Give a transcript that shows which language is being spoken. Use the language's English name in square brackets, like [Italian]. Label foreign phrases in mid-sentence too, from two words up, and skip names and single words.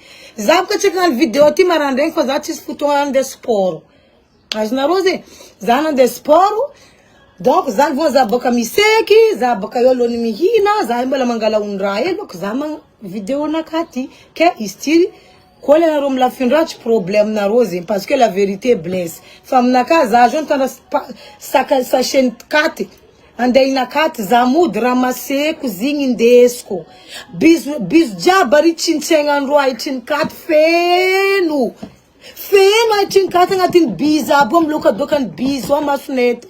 [Malagasy] Za boka tsy hagnano vidéo ty marandraigny fa za tsisy fotoagna andeha sport. Azonareo zegny, za nandeha sport. Donc za vao za boka miseky, za boka eo alohany mihina, za mbola mangala ondraha hely boko za magna vidéo nakaty. Ke izy ty koa anareo milafindra tsy problème nareo zegny parce que [French] la vérité blesse. [Malagasy] Fa aminaka za zao mitana sachet katy. Andeha inakaty za mody ramaseko zigny indesiko. Biso jiaby ary tsintsaignandro ahitry katy feno. Feno ahitry katy agnatiny biso aby io milokadoka ny biso ao masonety.